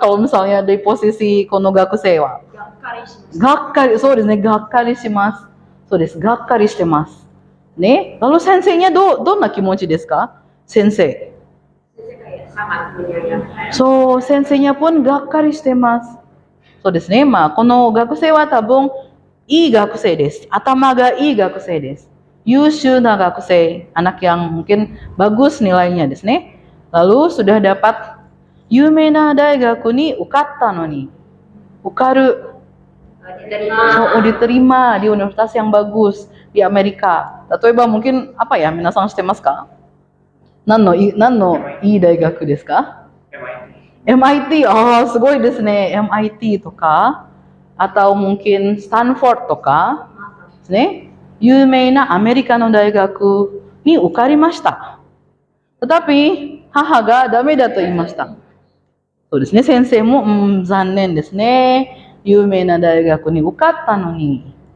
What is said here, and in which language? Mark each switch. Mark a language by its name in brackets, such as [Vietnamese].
[Indonesian] Kalau misalnya di posisi [Japanese] この学生は。がっかり、そうですね。がっかりします。そうです。がっかりしてます。ね。 [Indonesian] Lalu senseinya [Japanese] どんな気持ちですか?Sensei. So, [Indonesian] senseinya pun [Japanese] がっかりしてます。そうですね。この学生は多分いい学生です。頭がいい学生です。優秀な学生。 [Indonesian] Anak yang mungkin bagus nilainya [Japanese] ですね。 [Indonesian] Lalu sudah dapat [Japanese] 有名な大学に受かったのに。受かる。 [Indonesian] So, diterima di universitas yang bagus di Amerika. [Japanese] 例えば [Indonesian] mungkin apa ya? [Japanese] Minasan shitemasu ka? 何のいい大学ですか?MIT. Oh, すごいですね。 [Indonesian] MIT とか、atau mungkin Stanford とかですね。 [Japanese] 有名なアメリカの大学に受かりました。 Tetapi 母がダメだと言いました。そうですね。先生も残念ですね。有名な大学に受かったのに。